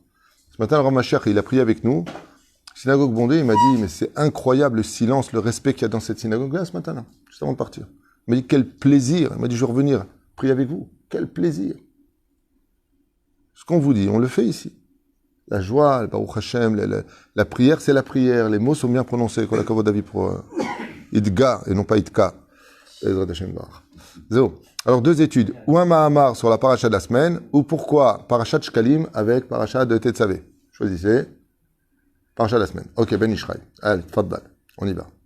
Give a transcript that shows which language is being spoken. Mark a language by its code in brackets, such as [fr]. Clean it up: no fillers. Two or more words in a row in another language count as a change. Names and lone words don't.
[fr] Ce matin, le Rav Mashiach, il a prié avec nous. Synagogue bondée, il m'a dit, mais c'est incroyable le silence, le respect qu'il y a dans cette synagogue-là ce matin-là, juste avant de partir. Il m'a dit, quel plaisir. Il m'a dit, je vais revenir prier avec vous. Quel plaisir. Ce qu'on vous dit, on le fait ici. La joie, le [he] ברוך השם, [fr] la prière, c'est la prière. Les mots sont bien prononcés. [he] כל הכבוד [fr] David pour Idga et non pas Idka. Alors, deux études. Ou un Mahamar sur la paracha de la semaine, ou pourquoi paracha de Shkalim avec paracha de Tetzavé. Choisissez. Paracha de la semaine. Ok, Ben Ishraï. Allez, Fadbal. On y va.